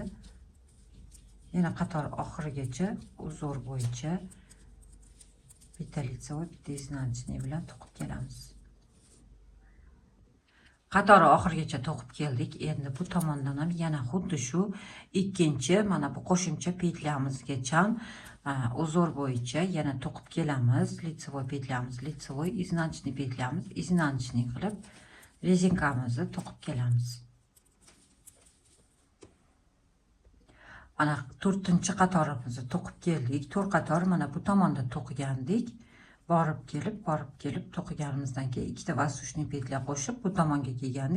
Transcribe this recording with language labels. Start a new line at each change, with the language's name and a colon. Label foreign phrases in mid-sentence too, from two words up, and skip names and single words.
Uzbek: Yana qator oxirigacha uzor bo'yicha bitta лицевой, bitta изнаночный bilan to'qib kelamiz. Qatori oxirigacha to'qib keldik. Endi bu tomondan ham yana xuddi shu ikkinchi mana bu qo'shimcha petyamizgacha uzor bo'yicha yana to'qib kelamiz. Лицевой petyamiz,
Russian: лицевой, изнаночный
Uzbek: petyamiz, изнаночный qilib rezinkamizni to'qib kelamiz. Mana 4-qatorimizni to'qib keldik. 4 qator mana bu tomonda to'qigandik. Borib kelib to'qiganimizdan keyin ikkita воздушный petya qo'shib bu tomonga kelgandik.